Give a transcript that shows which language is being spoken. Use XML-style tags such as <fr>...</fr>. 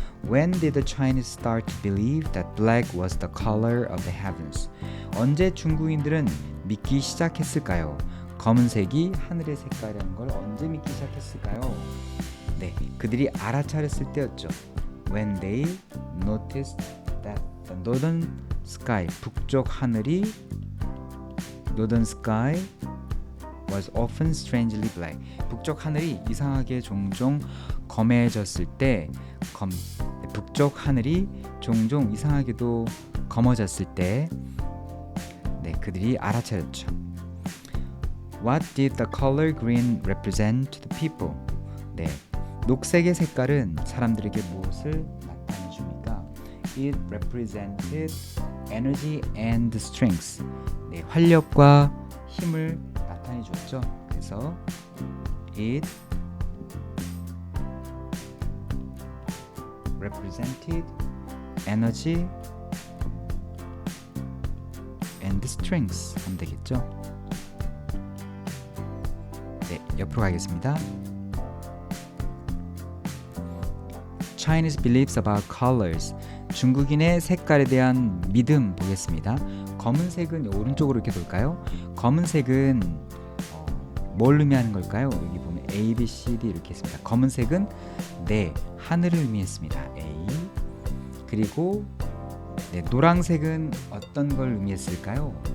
<en>When did the Chinese start to believe that black was the color of the heavens?</en> <ko>언제 중국인들은 믿기 시작했을까요? 검은색이 하늘의 색깔이라는 걸 언제 믿기 시작했을까요? 네, 그들이 알아차렸을 때였죠.</ko> <en>When they noticed that</en> <ko>The northern sky, 북쪽 하늘이 northern sky was often strangely black. 북쪽 하늘이 이상하게 종종 검해졌을 때 북쪽 하늘이 종종 이상하게도 검어졌을 때 그들이 알아차렸죠.</ko> <en>What did the color green represent to the people?</en> <ko>녹색의 색깔은 사람들에게 무엇을 나타내 줍니까?</ko> <en>It represented energy and strength.</en> <ko>활력과 힘을 나타내 줬죠. 그래서</ko> <en>it represented energy and strength</en> <ko>하면 되겠죠. 옆으로 가겠습니다.</ko> <en>Chinese beliefs about colors.</en> <ko>중국인의 색깔에 대한 믿음 보겠습니다. 검은색은 오른쪽으로 이렇게 돌까요? 검은색은 뭘 의미하는 걸까요? 여기 보면 A, B, C, D 이렇게 있습니다. 검은색은 하늘을 의미했습니다. A. 그리고 노란색은 어떤 걸 의미했을까요?</ko>